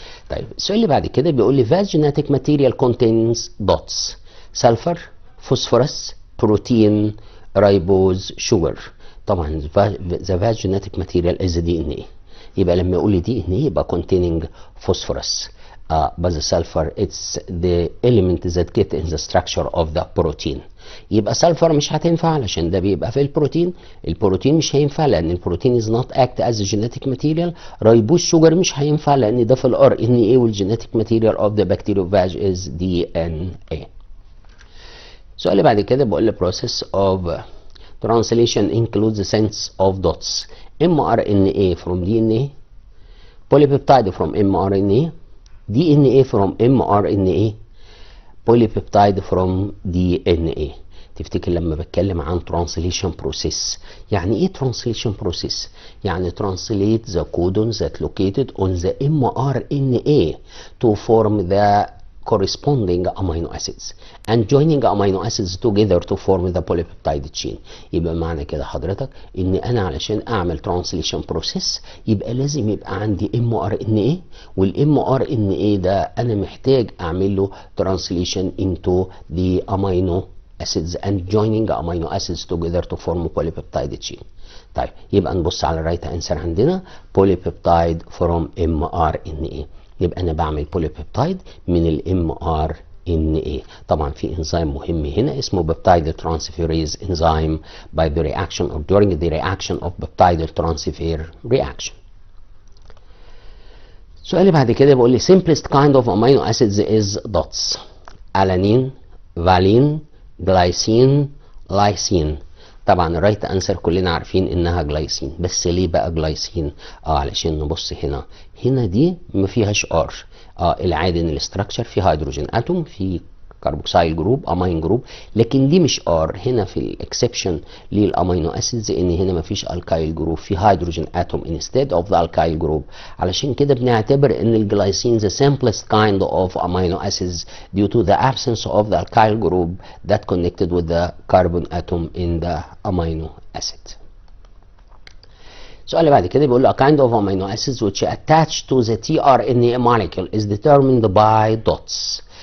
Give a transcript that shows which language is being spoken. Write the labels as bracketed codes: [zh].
[ar] طيب السؤال اللي بعد كده بيقول لي [en] vast genetic material contains dots sulfur phosphorus protein ribose sugar. طبعا the vast genetic material is DNA. [ar] يبقى لما يقول لي دي ان يبقى [en] containing phosphorus. but the sulfur it's the element that get in the structure of the protein. [ar] يبقى سلفر مش هتنفع علشان ده بيبقى في البروتين. البروتين مش هينفع لان البروتين [en] is not act as a genetic material. [ar] رايبوز شوجر مش هينفع لان ده في الار ان اي والجينيتيك ماتيريال [en] of the bacteriophage is DNA. [ar] السؤال اللي بعد كده بقول لي [en] process of translation includes the sense of dots. mRNA from DNA, polypeptide from mRNA, DNA from mRNA, polypeptide from DNA. [ar] تفتكر لما بتكلم عن [en] translation process يعني ايه translation process؟ يعني translate the codons that located on the mRNA to form the corresponding amino acids and joining amino acids together to form the polypeptide chain. [ar] يبقى معنى كده حضرتك ان انا علشان اعمل translation process يبقى لازم يبقى عندي mRNA، والmRNA ده انا محتاج اعمل له [en] translation into the amino acids and joining amino acids together to form polypeptide chain. [ar] طيب يبقى نبص على الرايت انسر عندنا polypeptide from mRNA. يبقى انا بعمل بوليبيبتايد من الام ار ان اي. طبعا في انزيم مهم هنا اسمه [en] بيبتايد ترانسفيريز انزيم by the reaction or during the reaction of peptide transfer reaction. [ar] السؤال اللي بعد كده بيقول لي [en] simplest kind of amino acids is dots. alanine, valine, glycine, lysine. [ar] طبعا الرايت انسر كلنا عارفين انها جلايسين، بس ليه بقى جلايسين؟ علشان نبص هنا دي ما فيهاش ار. العادي ان الاستراكشر في هيدروجين اتوم، في كاربوكسيل جروب، امين جروب، لكن دي مش ار. هنا في الاكسبشن للامينو اسيدز ان هنا ما فيش الكايل جروب، في هيدروجين اتوم انستيد اوف ذا الكايل جروب. علشان كده بنعتبر ان الجلايسين [en] the simplest kind of amino acids due to the absence of the alkyl group that connected with the carbon atom in the amino acid. [ar] السؤال اللي بعد كده بيقول له [en] a kind of amino acids which attach to the tRNA molecule is determined by dots.